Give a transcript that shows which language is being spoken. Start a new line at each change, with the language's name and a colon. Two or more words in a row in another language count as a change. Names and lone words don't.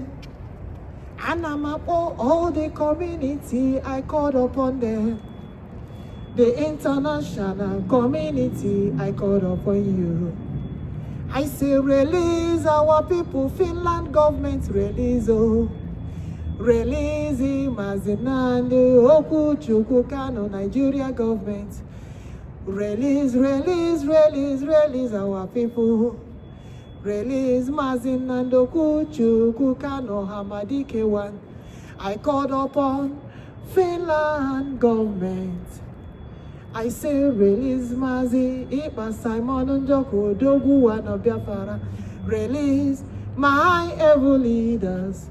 English: And I'm upon all the community I called upon them. The international community I called upon you. I say release our people, Finland government release, oh. Release Mazi and Okwuchukwu, Kanu, Nigeria government. Release our people. Release Mazi and Okwuchukwu, Kanu, Ohamadike one. I called upon Finland government. I say release Mazi, Ekpa, Simon, Njoku, Odogwu, and Biafra. Release my able leaders.